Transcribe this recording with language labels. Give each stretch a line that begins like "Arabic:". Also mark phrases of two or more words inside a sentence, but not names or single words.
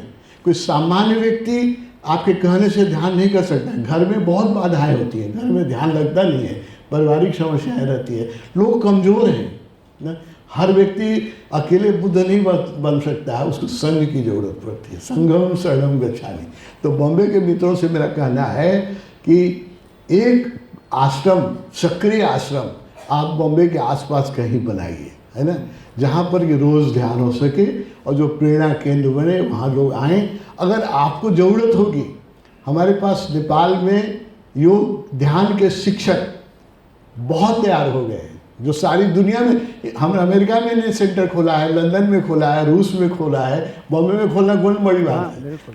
Hindi: कोई सामान्य व्यक्ति आपके कहने से ध्यान नहीं कर सकता है। घर में बहुत बाधाएं होती हैं, घर में ध्यान लगता नहीं है, पारिवारिक समस्याएं रहती है, लोग कमज़ोर हैं ना। हर व्यक्ति अकेले बुद्ध नहीं बन सकता है, उसको संघ की जरूरत पड़ती है।
Pali: संघम शरणम गच्छामि।
Hindi: तो बॉम्बे के मित्रों से मेरा कहना है कि एक आश्रम, सक्रिय आश्रम आप बॉम्बे के आसपास कहीं बनाइए, है ना, जहाँ पर ये रोज़ ध्यान हो सके और जो प्रेरणा केंद्र बने, वहाँ लोग आएँ। अगर आपको ज़रूरत होगी, हमारे पास नेपाल में योग ध्यान के शिक्षक बहुत तैयार हो गए हैं, जो सारी दुनिया में, हमने अमेरिका में ने सेंटर खोला है, लंदन में खोला है, रूस में खोला है, बॉम्बे में खोलना कौन बड़ी बात है।